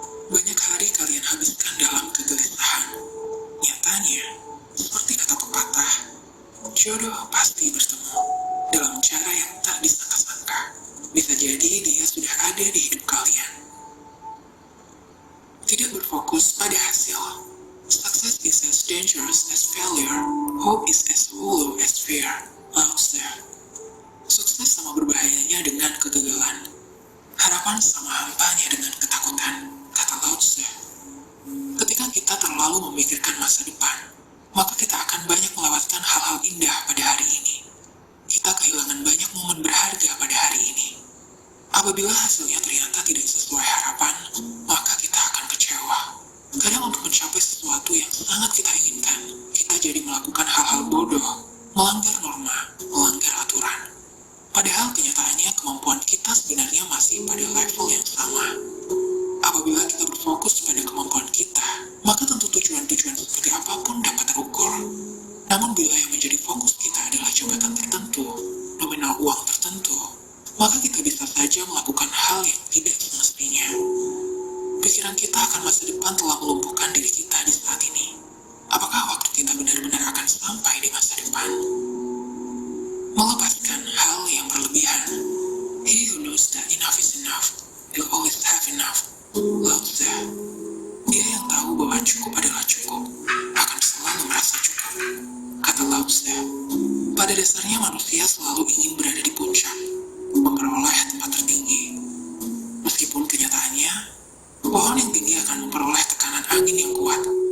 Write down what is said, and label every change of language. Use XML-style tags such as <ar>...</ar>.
<id>Banyak hari kalian habiskan dalam kegelisahan. Nyatanya, seperti kata pepatah, jodoh pasti bertemu dalam cara yang tak disangka-sangka. Bisa jadi dia sudah ada di hidup kalian. Tidak berfokus pada hasil.</id> <en>Success is as dangerous as failure. Hope is as hollow as fear.</en> <id>Lao Tzu. Sukses sama berbahayanya dengan kegagalan. Harapan sama hampanya dengan ketakutan. Kata Lao Tzu. Ketika kita terlalu memikirkan masa depan, maka kita akan banyak melewatkan hal-hal indah pada hari ini. Kita kehilangan banyak momen berharga pada hari ini. Apabila hasilnya ternyata tidak sesuai harapan, maka kita akan kecewa. Kadang untuk mencapai sesuatu yang sangat kita inginkan, kita jadi melakukan hal-hal bodoh, melanggar norma, melanggar aturan. Padahal kenyataannya kemampuan kita sebenarnya masih pada level yang sama. Apabila kita berfokus pada kemampuan kita, maka tentu tujuan-tujuan seperti apapun dapat terukur. Namun bila yang menjadi fokus kita adalah jabatan tertentu, nominal uang tertentu, maka kita bisa saja melakukan hal yang tidak semestinya. Pikiran kita akan masa depan telah melumpuhkan diri kita di saat ini. Apakah waktu kita benar-benar akan sampai di masa depan? Melepaskan hal yang berlebihan.</id> <en>He who knows that enough is enough, will always have enough. Lao Tzu.</en> <id>Dia yang tahu bahwa cukup adalah cukup, akan selalu merasa cukup. Kata Lao Tzu. Pada dasarnya manusia selalu ingin berada di puncak, memperoleh tempat tertinggi. Meskipun kenyataannya, pohon yang tinggi akan memperoleh tekanan angin yang kuat.</id>